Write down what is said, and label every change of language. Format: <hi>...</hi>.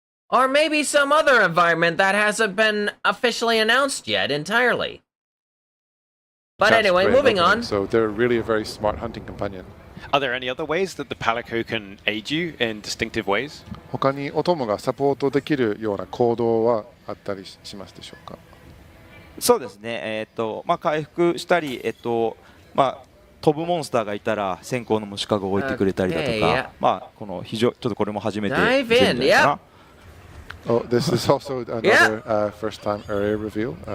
<en>Or maybe some other environment that hasn't been officially announced yet entirely. But anyway, moving on. So they're really a very smart hunting companion. Are there any other ways that the Palico can aid you in distinctive ways?</en> <ja>他にお供がサポートできるような行動はあったりしますでしょうか？そうですね。回復したり、飛ぶモンスターがいたら先行の虫かごを置いてくれたりだとか、このちょっとこれも初めて見せるんじゃないかな。</ja> <en>Oh, this is also another first-time area reveal.</en>